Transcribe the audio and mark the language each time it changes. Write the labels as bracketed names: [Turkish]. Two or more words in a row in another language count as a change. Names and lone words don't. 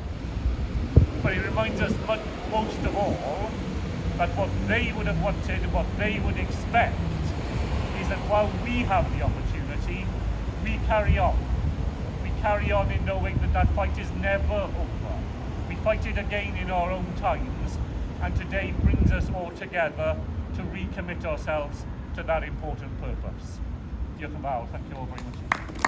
[English] But it reminds us most of all that what they would have wanted, what they would expect, is that while we have the opportunity, we carry on. We carry on in knowing that that fight is never over. We fight it again in our own times, and today brings us all together to recommit ourselves to that important purpose. [Welsh] Diolch yn fawr. [English] Thank you all very much.